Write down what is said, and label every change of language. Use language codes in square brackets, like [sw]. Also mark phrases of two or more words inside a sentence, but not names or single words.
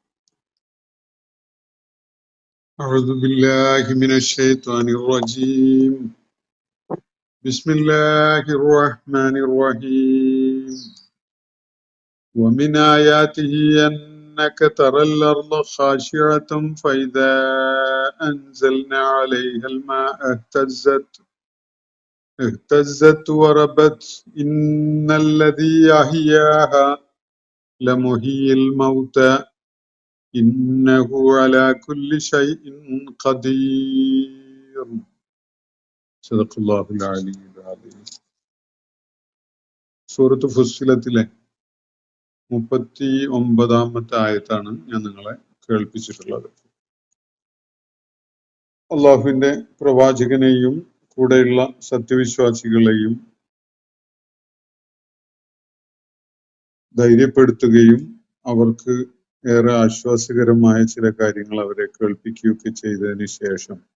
[ar] أعوذ بالله من الشيطان الرجيم. بسم الله الرحمن الرحيم. ومن آياته أنك ترى الأرض خاشعة فإذا أنزلنا عليها الماء اهتزت وربت إن الذي أحياها لمحيي الموتى إنه على كل شيء قدير. صدق الله العلي العظيم. [ml] സൂറത്ത് ഫുസ്സിലത്തിലെ 39 ആയത്താണ് ഞാൻ നിങ്ങളെ കേൾപ്പിച്ചിട്ടുള്ളത്. അള്ളാഹുവിന്റെ പ്രവാചകനെയും കൂടെയുള്ള സത്യവിശ്വാസികളെയും ധൈര്യപ്പെടുത്തുകയും അവർക്ക് ഏറെ ആശ്വാസകരമായ ചില കാര്യങ്ങൾ അവരെ കേൾപ്പിക്കുകയൊക്കെ ചെയ്തതിന് ശേഷം